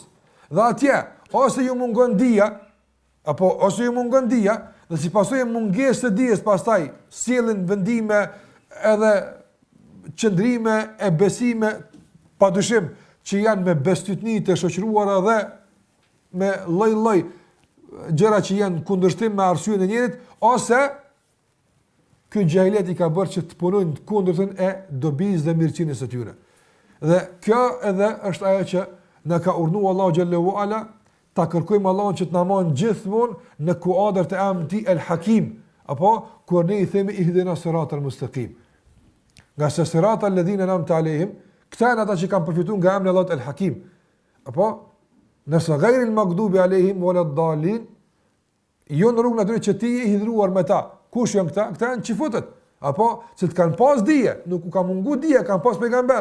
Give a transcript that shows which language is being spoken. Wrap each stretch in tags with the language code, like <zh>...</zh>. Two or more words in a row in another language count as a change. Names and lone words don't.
<sq>Dhe atje ose ju mungon dija, apo ose ju mungon dija, dhe si pasojë mungesë të dijes, pastaj sjellin vendime edhe qëndrime e besime padyshim që janë me bestytni të shoqëruara dhe me lloj-lloj gjëra që janë kundërshtim me arsyeën e njerit, ose ky xhahilet i ka bërë që të punojnë kundërtën e dobisë dhe mirëqenies së tyre. Dhe kjo edhe është ajo që na ka urdhëruar Allahu</sq> <ar>جل وعلا</ar> <sq>ta kërkojmë Allahun që të na marrë gjithmonë në kuadrat e emrit El Hakim, apo kur ne i themi</sq> <ar>اهدنا الصراط المستقيم.</ar> <sq>Nga se</sq> <ar>صراط الذين أنعمت عليهم,</ar> <sq>këta janë ata që kanë përfituar nga emri Allahut El Hakim. Apo nëse</sq> <ar>غير المغضوب عليهم ولا الضالين,</ar> <sq>jo në rrugën aty që ti je i hidhur me ta. Kush janë këta? Këta janë çifutët. Apo që të kanë pas dije, nuk u ka mungu dije, kanë pas pejgamber.</sq>